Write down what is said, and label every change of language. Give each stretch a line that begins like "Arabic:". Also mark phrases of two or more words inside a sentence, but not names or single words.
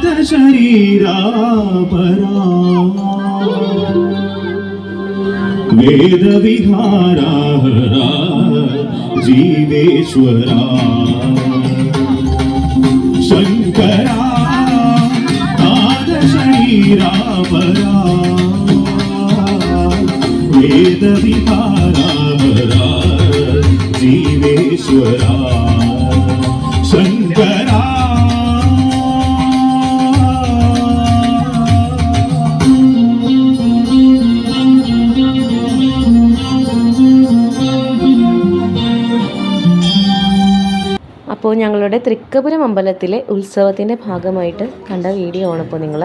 Sanskrit: शरीरापरा वेदविहारा जीवेश्वरा शंकरा शरीरापरा वेदविहारा जीवेश्वरा शंकरा
Malayalam: അപ്പോൾ ഞങ്ങളുടെ തൃക്കപുരം അമ്പലത്തിലെ ഉത്സവത്തിൻ്റെ ഭാഗമായിട്ട് കണ്ട വീഡിയോ ആണ് ഇപ്പോൾ നിങ്ങൾ.